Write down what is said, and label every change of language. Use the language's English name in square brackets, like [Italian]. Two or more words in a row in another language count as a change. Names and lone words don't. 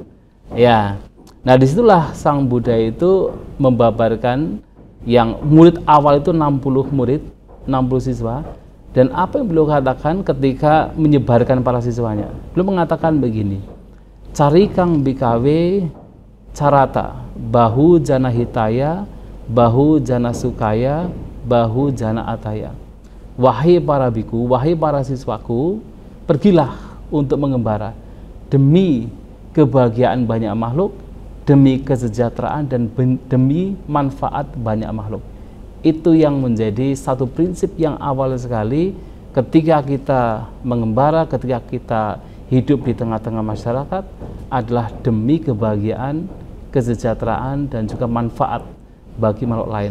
[Indonesian] Ya. Nah, disitulah Sang Buddha itu membabarkan yang murid awal itu 60 murid, 60 siswa. Dan apa yang beliau katakan ketika menyebarkan para siswanya? Beliau mengatakan begini, [Pali] cari kang bikawe carata, bahu jana hitaya, bahu jana sukaya, bahu jana ataya. [Indonesian] Wahai para biku, wahai para siswaku, pergilah untuk mengembara demi kebahagiaan banyak makhluk, demi kesejahteraan dan demi manfaat banyak makhluk. Itu yang menjadi satu prinsip yang awal sekali ketika kita mengembara, ketika kita hidup di tengah-tengah masyarakat, adalah demi kebahagiaan, kesejahteraan dan juga manfaat bagi makhluk lain.